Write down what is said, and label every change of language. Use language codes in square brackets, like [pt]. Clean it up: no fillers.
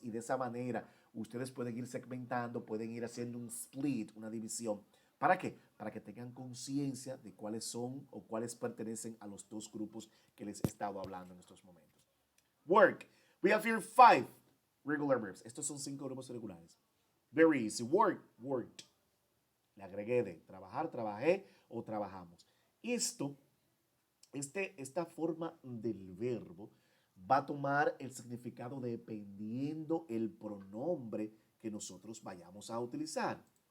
[es] Y de esa manera ustedes pueden ir segmentando, pueden ir haciendo un split, una división. ¿Para qué? Para que tengan conciencia de cuáles son o cuáles pertenecen a los dos grupos que les he estado hablando en estos momentos. Work. [en] We have here 5 regular verbs. [es] Estos son 5 verbos regulares. [en] Very easy. Work, worked. [es] Le agregué de trabajar, trabajé o trabajamos. Esta forma del verbo va a tomar el significado dependiendo el pronombre que nosotros vayamos a utilizar.